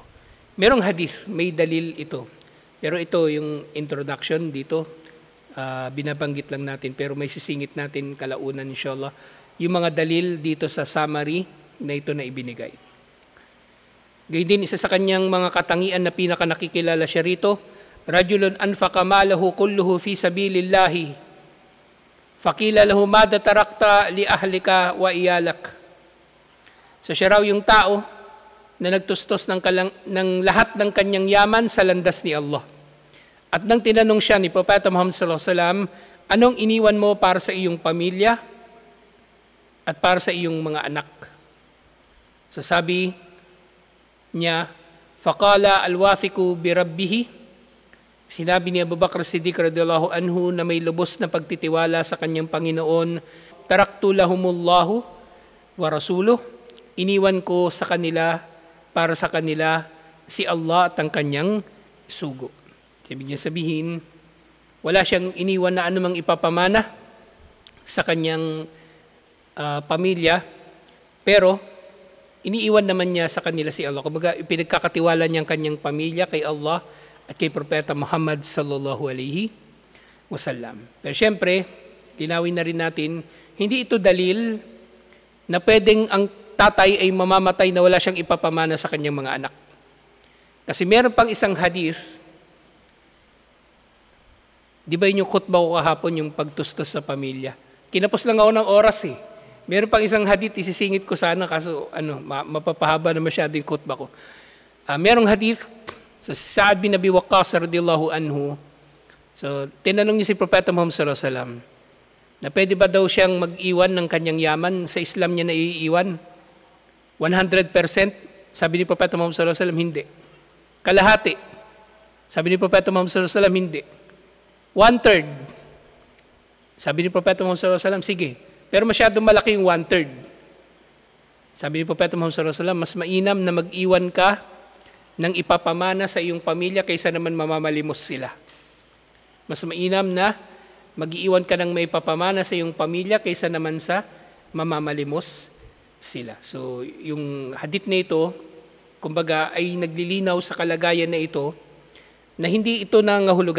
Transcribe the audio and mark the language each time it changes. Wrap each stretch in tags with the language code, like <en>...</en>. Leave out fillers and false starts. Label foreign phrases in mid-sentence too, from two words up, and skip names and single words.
<tl>Merong hadith, may dalil ito. Pero ito yung introduction dito, binabanggit lang natin, pero may sisingit natin kalaunan inshallah, yung mga dalil dito sa summary na ito na ibinigay. Gayun din, isa sa kanyang mga katangian na pinaka nakikilala siya rito,</tl> <ar>رجل أنفق ماله كله في سبيل الله فقيل له ماذا تركت لأهلك وعيالك.</ar> <tl>So siya raw yung tao na nagtustos ng lahat ng kanyang yaman sa landas ni Allah. At nang tinanong siya ni Propeta Muhammad</tl> <ar>صلى الله عليه وسلم,</ar> <tl>anong iniwan mo para sa iyong pamilya at para sa iyong mga anak? So sabi niya,</tl> <ar>فقال الواثق بربه.</ar> <tl>Sinabi ni Abu Bakr Siddiq</tl> <ar>رضي الله عنه</ar> <tl>na may lubos na pagtitiwala sa kanyang Panginoon,</tl> <ar>تركت لهم الله ورسوله,</ar> <tl>iniwan ko sa kanila, para sa kanila, si Allah at ang kanyang sugo. Ibig niya sabihin, wala siyang iniwan na anumang ipapamana sa kanyang pamilya, pero iniiwan naman niya sa kanila si Allah. Kumbaga, pinagkakatiwala niya ang kanyang pamilya kay Allah at kay Propeta Muhammad</tl> <ar>صلى الله عليه وسلم.</ar> <tl>Pero syempre, linawin na rin natin, hindi ito dalil na pwedeng ang tatay ay mamamatay na wala siyang ipapamana sa kanyang mga anak. Kasi meron pang isang hadith, di ba yung khutbah ko kahapon, yung pagtustos sa pamilya? Kinapos lang ako ng oras eh. Meron pang isang hadith, isisingit ko sana, kaso mapapahaba na masyado yung khutbah ko. Merong hadith, so Sa'ad bin Abi Waqqas</tl> <ar>رضي الله عنه,</ar> <tl>so tinanong niya si Propeta Muhammad</tl> <ar>صلى الله عليه وسلم,</ar> <tl>na pwede ba daw siyang mag-iwan ng kanyang yaman? Sa Islam niya na iiwan 100%? Sabi ni Propeta Muhammad</tl> <ar>صلى الله عليه وسلم,</ar> <tl>hindi. Kalahati. Sabi ni Propeta Muhammad</tl> <ar>صلى الله عليه وسلم,</ar> <tl>hindi. 1/3. Sabi ni Propeta Muhammad</tl> <ar>صلى الله عليه وسلم,</ar> <tl>sige. Pero masyadong malaki yung 1/3. Sabi ni Propeta Muhammad</tl> <ar>صلى الله عليه وسلم,</ar> <tl>mas mainam na mag-iwan ka ng ipapamana sa iyong pamilya kaysa naman mamamalimos sila. Mas mainam na mag-iwan ka ng may papamana sa iyong pamilya kaysa naman sa mamamalimos sila. So, yung hadith na ito, kumbaga, ay naglilinaw sa kalagayan na ito na hindi ito nangangahulugan.</tl>